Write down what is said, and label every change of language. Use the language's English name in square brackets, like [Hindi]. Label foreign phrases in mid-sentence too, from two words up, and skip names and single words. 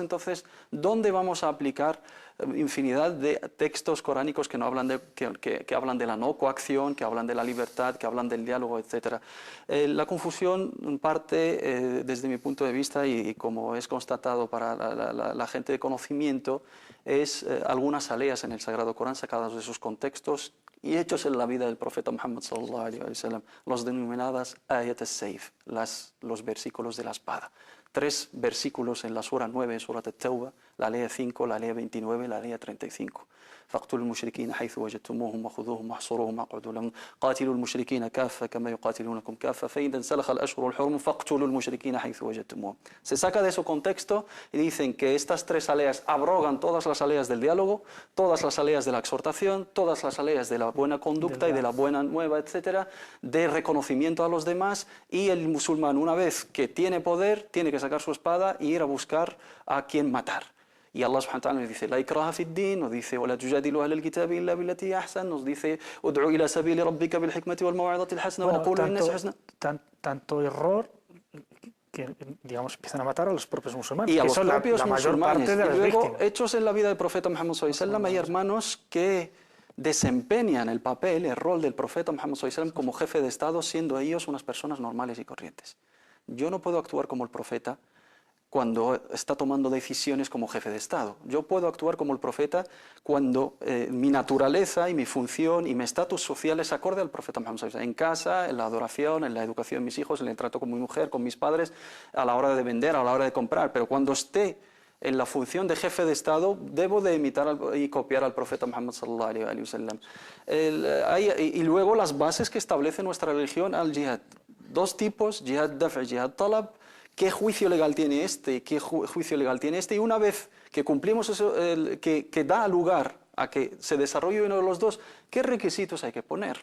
[Spanish] Entonces, ¿dónde vamos a aplicar infinidad de textos coránicos que no hablan que hablan de la no coacción, que hablan de la libertad, que hablan del diálogo, etcétera? La confusión parte, desde mi punto de vista, y como es constatado para la gente de conocimiento, es algunas aleas en el Sagrado Corán sacadas de sus contextos y hechos en la vida del profeta Muhammad [Arabic] صلى الله عليه وسلم, [Spanish] los denominadas [Arabic] آيات السيف, [Spanish] los versículos de la espada. 3 versículos en la sura 9, Surat al-Tawbah, la ley 5, la ley 29, la ley 35. [Arabic] فاقتلوا المشركين حيث وجدتموهم وخذوهم واحصروهم واقعدوا لهم قاتلوا المشركين كافة كما يقاتلونكم كافة فإذا انسلخ الأشهر الحرم فاقتلوا المشركين حيث وجدتموهم. [Spanish] Se saca de su contexto y dicen que estas 3 aleas abrogan todas las aleas del diálogo, todas las aleas de la exhortación, todas las aleas de la buena conducta y de la buena nueva, etcétera, de reconocimiento a los demás, y el musulmán, una vez que tiene poder, tiene que sacar su espada y ir a buscar a quien matar. Y Allah [Arabic] سبحانه وتعالى [Spanish] nos dice, [Arabic] لا إكراه في الدين, [Spanish] nos dice, [Arabic] ولا تجادلوا أهل الكتاب إلا بالتي أحسن, [Spanish] nos dice, [Arabic] ادع إلى سبيل ربك بالحكمة والموعظة الحسنة وقولوا للناس حسنا. [Spanish] Tanto error que, digamos, empiezan a matar a los propios musulmanes. Y a los propios la mayor musulmanes. parte de las y luego, víctimas. hechos en la vida del profeta Muhammad [Arabic] صلى الله عليه وسلم, [Spanish] hay hermanos que desempeñan el papel, el rol del profeta Muhammad [Arabic] صلى الله عليه وسلم [Spanish] como jefe de Estado, siendo ellos unas personas normales y corrientes. Yo no puedo actuar como el profeta cuando está tomando decisiones como jefe de Estado. Yo puedo actuar como el profeta cuando mi naturaleza y mi función y mi estatus social es acorde al profeta Muhammad [Arabic] صلى الله عليه وسلم. [Spanish] En casa, en la adoración, en la educación de mis hijos, en el trato con mi mujer, con mis padres, a la hora de vender, a la hora de comprar. Pero cuando esté en la función de jefe de Estado, debo de imitar y copiar al profeta Muhammad [Arabic] صلى الله عليه وسلم. [Spanish] Y luego las bases que establece nuestra religión al jihad. 2 tipos, [Arabic] جهاد دفع' [Spanish] y [Arabic] جهاد طلب. [Spanish] ¿Qué juicio legal tiene este? ¿Qué juicio legal tiene este? Y una vez que cumplimos eso, que da lugar a que se desarrolle uno de los dos, ¿qué requisitos hay que poner?